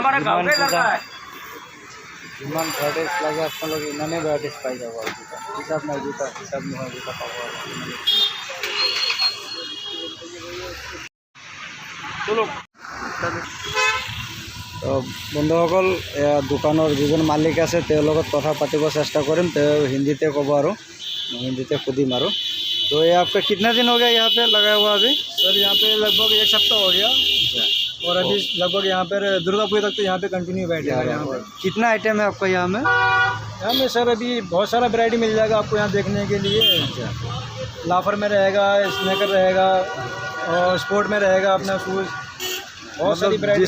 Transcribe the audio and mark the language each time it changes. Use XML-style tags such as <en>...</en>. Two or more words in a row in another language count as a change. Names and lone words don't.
<as>যিমান ভেৰাইটিজ লাগে আপোনালোকে ইমানেই ভেৰাইটিজ পাই যাব আৰু জোতা হিচাপ নাই জোতা হিচাপ নহয় জোতা পাব বন্ধুসকল দোকানৰ যিজন মালিক আছে তেওঁৰ লগত কথা পাতিব চেষ্টা কৰিম তেওঁ হিন্দীতে ক'ব আৰু হিন্দীতে সুধিম আৰু</as> <hi>तो ये आपका कितना दिन हो गया यहाँ पे लगा हुआ अभी सर यहाँ पे लगभग 1 सप्ताह हो गया और अभी लगभग यहाँ पर दुर्गा पूजा तक तो यहाँ पे कंटिन्यू बैठे हैं यहाँ पे कितना आइटम है आपका यहाँ में सर अभी बहुत सारा वैरायटी मिल जाएगा आपको यहाँ देखने के लिए लाफर में रहेगा स्नैकर रहेगा और स्पोर्ट में रहेगा अपना शूज़ बहुत सारी वैरायटी</hi>